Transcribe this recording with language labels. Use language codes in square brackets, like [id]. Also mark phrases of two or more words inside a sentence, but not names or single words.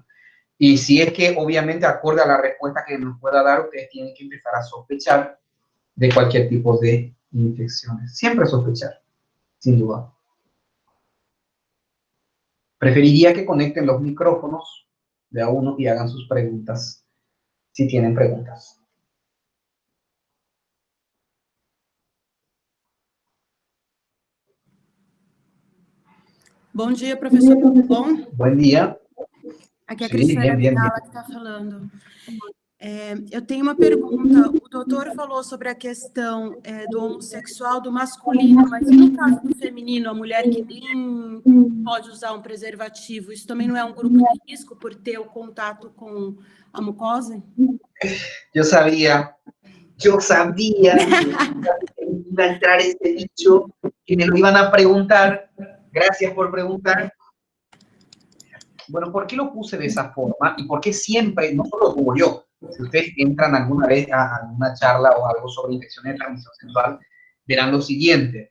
[es] Y si es que, obviamente, acorde a la respuesta que nos pueda dar, ustedes tienen que empezar a sospechar de cualquier tipo de infecciones. Siempre sospechar, sin duda. Preferiría que conecten los micrófonos de a uno y hagan sus preguntas, si tienen preguntas. [pt] Bom dia, professor. Tudo bom? [es] Buen día. [pt] Aqui é a Sim, Cristiana [es] bien. [pt] Vidala que está falando. Eu tenho uma pergunta. O doutor falou sobre a questão do homossexual, do masculino, mas e no caso do feminino, a mulher que nem pode usar um preservativo, isso também não é um grupo de risco por ter o contato com a mucosa? [es] Yo sabía que iba a entrar este dicho, que me lo iban a preguntar. Gracias por preguntar. Bueno, ¿por qué lo puse de esa forma? Y por qué siempre, no solo como yo, si ustedes entran alguna vez a una charla o algo sobre infecciones de transmisión sexual, verán lo siguiente.